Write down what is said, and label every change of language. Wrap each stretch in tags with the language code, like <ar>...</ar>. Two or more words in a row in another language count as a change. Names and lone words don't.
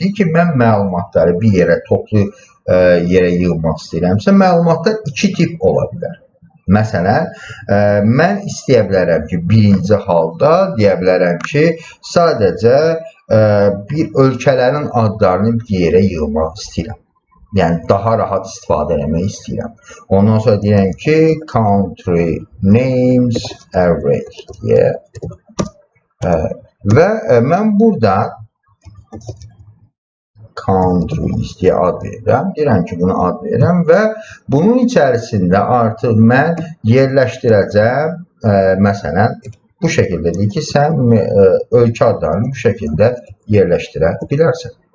<az>Deyir ki, mən məlumatları bir yerə toplu yerə yığmaq istəyirəmsə, məlumatlar iki tip ola bilər. Məsələn, mən istəyə bilərəm ki, birinci halda deyə bilərəm ki, sadəcə bir ölkələrin adlarını bir yerə yığmaq istəyirəm. Yəni, daha rahat istifadə etmək istəyirəm. Ondan sonra deyirəm ki,</az> <en>country names array deyə.</en> <az>Və mən buradan countries deyə ad verirəm. Deyirəm ki, buna ad verirəm və bunun içərisində artıq mən yerləşdirəcəm, məsələn, bu şəkildə deyir ki, sən ölkə adlarını bu şəkildə yerləşdirə bilərsən.</az>